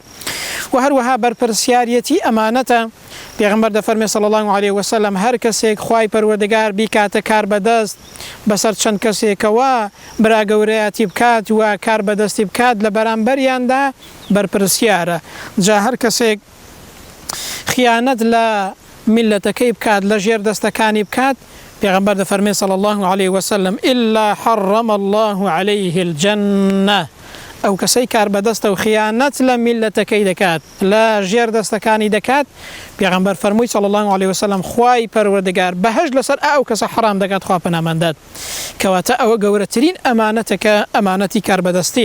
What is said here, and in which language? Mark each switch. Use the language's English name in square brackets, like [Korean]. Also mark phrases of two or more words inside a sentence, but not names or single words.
[Central Kurdish] و هەروەها بەرپرسیارەتی ئەمانەتە. پێغەمبەر دەفەرمێ [Arabic] صلی الله علیه وسلم [Central Kurdish] هەر کەسێک خوای پەروەردگار بیکاتە کار بەدەست بەسەر چەند کەسێکەوە برا گەورەیەتی بکات و کار بەدەستی بکات لە بەرامبەریاندا بەرپرسیارە. جا هەر کەسێک خیانەت لە میلەتەکەی بکات، لە ژێر دەستەکانی بکات، پێغەمبەر دەفەرمێ [Arabic] صلی الله علیه وسلم إلا حرم الله عليه الجنة. [Central Kurdish] ئەو کەسەی کار بەدەستە و خیانەت لە میلەتەکەی دەکات، لە ژێر دەستەکانی دەکات، پێغەمبەر فەرمووی [Arabic] صلی الله علیه وسلم [Central Kurdish] خوای پەروەردگار بەهەشت لەسەر ئەو کەسە حرام دەکات، خوا پەنامانداد. کەواتە ئەوە گەورەترین ئەمانەتە کە ئەمانەتی کاربەدەستیە.